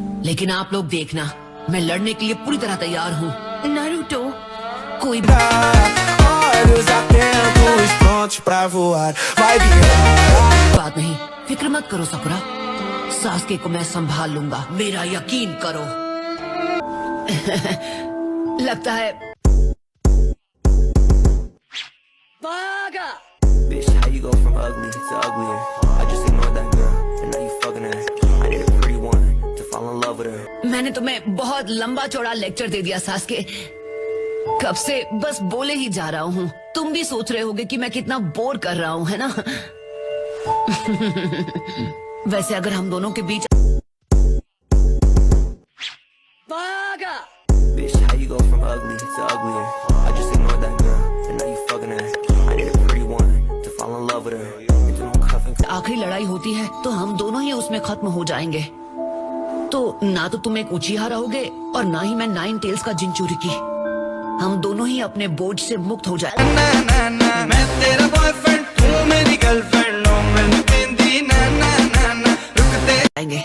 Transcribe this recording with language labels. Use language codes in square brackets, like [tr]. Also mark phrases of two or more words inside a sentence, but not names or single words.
[hi] लेकिन आप लोग देखना, मैं लड़ने के लिए पूरी तरह तैयार हूँ। नारुतो, कोई [pt] Olhos atentos, prontos pra voar. Vai virar. [hi] बात नहीं, फिक्र मत करो सकुरा, सास्के को मैं संभाल लूंगा, मेरा यकीन करो। लगता है भागा। [en] Bitch, how you go from ugly to uglier? I just ignored that girl, and now you fucking her. I need a pretty one to fall in love with her. [hi] मैंने तुम्हें बहुत लंबा चौड़ा लेक्चर दे दिया सास्के, कब से बस बोले ही जा रहा हूँ। तुम भी सोच रहे होगे कि मैं कितना बोर कर रहा हूँ, है ना? वैसे अगर हम दोनों के बीच भागा। [en] Bitch, how you go from ugly to uglier? I just ignored that girl, and now you fucking her. I need a pretty one to fall in love with her. Into no cuffing. [hi] आखिरी लड़ाई होती है तो हम दोनों ही उसमें खत्म हो जाएंगे। तो ना तो तुम एक उचिहा रहोगे और ना ही मैं 9 टेल्स का जिंचुरिकी। हम दोनों ही अपने बोझ से मुक्त हो जाएंगे। मैं तेरा बॉयफ्रेंड, तू मेरी गर्लफ्रेंड, नो मैं तेरी ना ना ना ना रुकते।